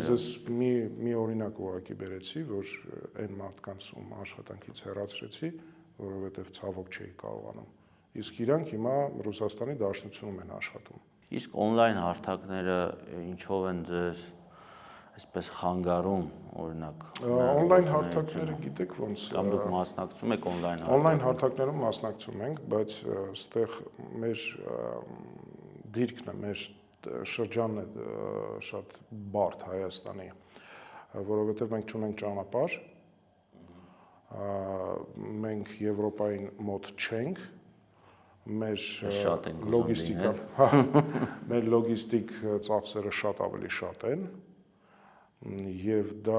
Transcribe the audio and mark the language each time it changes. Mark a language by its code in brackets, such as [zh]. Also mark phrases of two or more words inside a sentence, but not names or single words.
[hy] Ես մի օրինակ ուղղակի բերեցի, որ այն մարդկանց ում աշխատանքից հեռացրեցի, որովհետև ցավոք չէի կարողանում։ Իսկ իրանք հիմա Ռուսաստանի Դաշնությունում են աշխատում։ Իսկ on-line հարթակները ինչով են ձեզ այսպես խանգարում, օրինակ։ On-line հարթակները գիտեք ոնց կամ դուք մասնակցում եք on-line on-line հարթակներում մասնակցում ենք, բայց այստեղ մեր դիրքն է, մեր շրջանն է շատ բարդ Հայաստանի, որովհետև մենք չունենք ճանապարհ, մենք Եվրոպային մոտ չենք, մեր լոգիստիկ ծախսերը շատ ավելի շատ են եւ դա